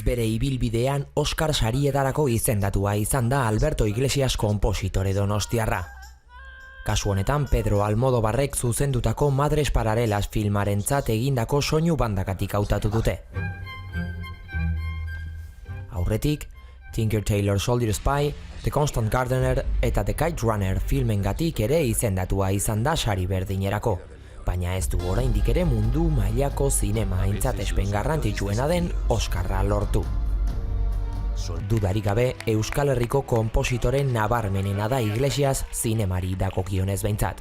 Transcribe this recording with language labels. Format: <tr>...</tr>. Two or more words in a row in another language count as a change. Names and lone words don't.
<eu>bere ibilbidean Oskar sarietarako izendatua izan da Alberto Iglesias konpositore donostiarra. Kasu honetan Pedro Almodobarrek zuzendutako Madres Paralelas filmarentzat egindako soinu bandagatik hautatu dute. Aurretik, Tinker Tailor Soldier Spy, The Constant Gardener eta The Kite Runner filmengatik ere izendatua izan da sari berdinerako. Baina ez du oraindik ere mundu mailako zinema aintzatespen garrantzitsuena den Oskarra lortu. Dudarik gabe, Euskal Herriko konpositore nabarmenena da Iglesias zinemari dagokionez behintzat.</eu>